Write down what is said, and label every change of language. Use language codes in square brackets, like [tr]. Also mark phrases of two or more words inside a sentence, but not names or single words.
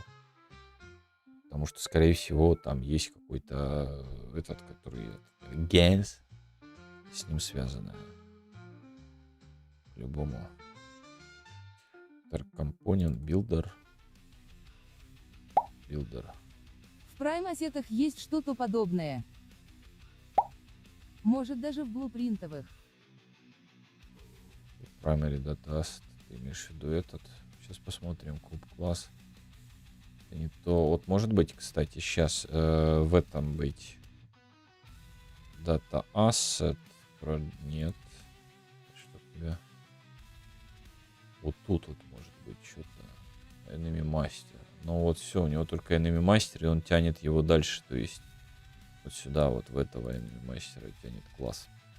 [ru] Потому что, скорее всего, там есть какой-то этот, который Gains с ним связано. По-любому. Компонент, билдер. Билдер. В прайм-ассетах есть что-то подобное. Может даже в блупринтовых. [en] Primary data asset. [ru] Ты имеешь в виду этот? Сейчас посмотрим. Куб класс. Это не то. Вот может быть, кстати, сейчас в этом быть. [en] Data asset. [ru] Нет. Что у тебя? Вот тут вот может быть что-то. [en] Enemy Master. [ru] Ну вот все, у него только Enemy Master, и он тянет его дальше. То есть вот сюда, вот в этого Enemy Master тянет класс.